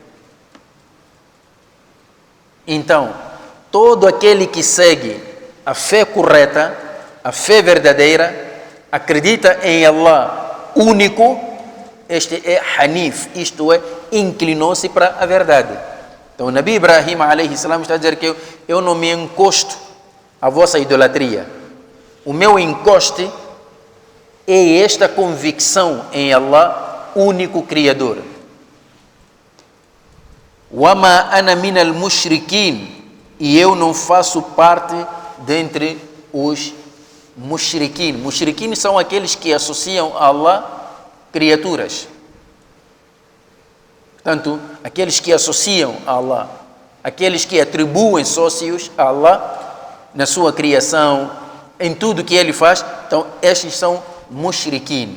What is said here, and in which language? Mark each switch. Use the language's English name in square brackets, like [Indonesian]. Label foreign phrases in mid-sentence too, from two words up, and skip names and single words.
[Portuguese] Então, todo aquele que segue a fé correta, a fé verdadeira, acredita em Allah único, este é Hanif, isto é, inclinou-se para a verdade. Então, o Nabi Ibrahim [Arabic] عليه السلام [Portuguese] está a dizer que eu não me encosto à vossa idolatria. O meu encoste é esta convicção em Allah, único Criador. [Arabic] وما أنا من المشركين, [Portuguese] e eu não faço parte dentre os mushrikin. Mushrikin são aqueles que associam a Allah criaturas. Portanto, aqueles que associam a Allah, aqueles que atribuem sócios a Allah na sua criação, em tudo que ele faz, então estes são mushrikin.